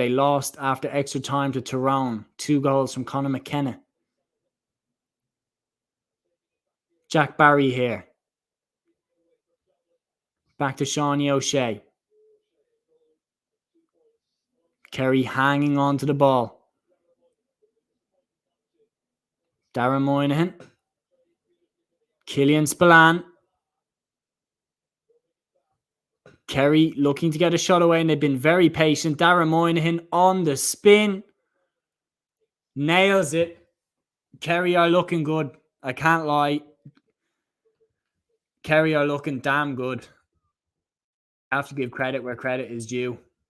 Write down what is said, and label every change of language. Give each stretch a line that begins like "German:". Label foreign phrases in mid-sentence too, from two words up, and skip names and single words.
English: They lost after extra time to Tyrone. 2 goals from Conor McKenna. Jack Barry here. Back to Shawnee O'Shea. Kerry hanging on to the ball. Darren Moynihan. Killian Spillane. Kerry looking to get a shot away, and they've been very patient. Darren Moynihan on the spin. Nails it. Kerry are looking good. I can't lie. Kerry are looking damn good. I have to give credit where credit is due.